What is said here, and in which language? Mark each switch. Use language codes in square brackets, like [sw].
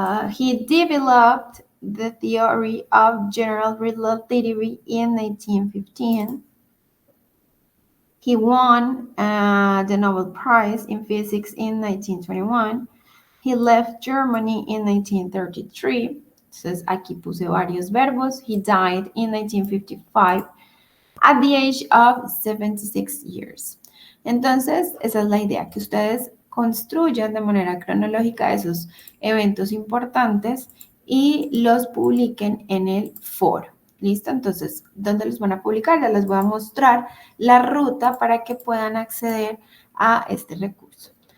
[en] He developed the theory of general relativity in 1915. He won the Nobel Prize in Physics in 1921. He left Germany in 1933. [es] Entonces aquí puse varios verbos. [en] He died in 1955 at the age of 76 years. [es] Entonces, esa es la idea, que ustedes construyan de manera cronológica esos eventos importantes y los publiquen en el foro. ¿Listo? Entonces, ¿dónde los van a publicar? Ya les voy a mostrar la ruta para que puedan acceder a este recurso.